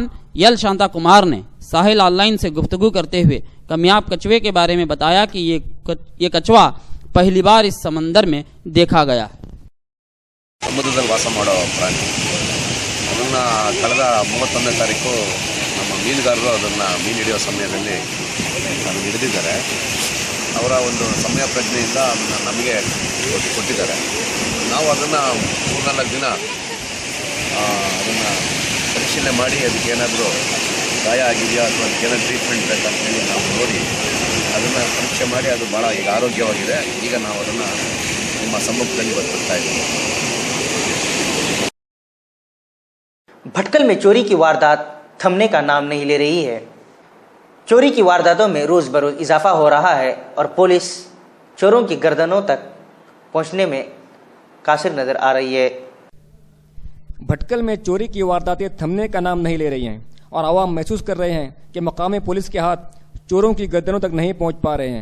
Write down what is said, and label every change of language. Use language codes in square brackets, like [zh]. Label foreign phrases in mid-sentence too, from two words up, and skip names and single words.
[ur] یل شانتا کمار نے ساحل آن لائن سے گفتگو کرتے ہوئے کامیاب کچھوے کے بارے میں بتایا کہ یہ کچھوا پہلی بار اس سمندر میں دیکھا گیا ہے. [kn] ಸಮುದ್ರದಲ್ಲಿ ವಾಸ ಮಾಡೋ ಪ್ರಾಣಿ. ಅದನ್ನು ಕಳೆದ 31ನೇ ತಾರೀಕು ನಮ್ಮ ಮೀನುಗಾರರು ಅದನ್ನು ಮೀನು ಹಿಡಿಯೋ ಸಮಯದಲ್ಲಿ ಅದನ್ನು ಹಿಡಿದಿದ್ದಾರೆ. ಅವರ ಒಂದು ಸಮಯ ಪ್ರಜ್ಞೆಯಿಂದ ಅದನ್ನು ನಮಗೆ ಕೊಟ್ಟಿದ್ದಾರೆ. ನಾವು ಅದನ್ನು 3-4 ದಿನ ಅದನ್ನು ಪರಿಶೀಲನೆ ಮಾಡಿ ಅದಕ್ಕೇನಾದರೂ ಗಾಯ ಆಗಿದೆಯಾ ಅಥವಾ ಅದಕ್ಕೇನಾದ್ರು ಟ್ರೀಟ್ಮೆಂಟ್ ಬೇಕಂತೇಳಿ ನಾವು ನೋಡಿ ಅದನ್ನು ಪರೀಕ್ಷೆ ಮಾಡಿ ಅದು ಭಾಳ ಈಗ ಆರೋಗ್ಯವಾಗಿದೆ. ಈಗ ನಾವು ಅದನ್ನು ನಿಮ್ಮ ಸಮ್ಮುಖದಲ್ಲಿ ಬರ್ತಾ ಇದ್ದೀವಿ. [ur] بھٹکل میں چوری کی واردات تھمنے کا نام نہیں لے رہی ہے. چوری کی وارداتوں میں روز بروز اضافہ ہو رہا ہے اور پولیس چوروں کی گردنوں تک پہنچنے میں قاصر نظر آ رہی ہے. بھٹکل میں چوری کی وارداتیں تھمنے کا نام نہیں لے رہی ہیں اور عوام محسوس کر رہے ہیں کہ مقامی پولیس کے ہاتھ چوروں کی گردنوں تک نہیں پہنچ پا رہے ہیں.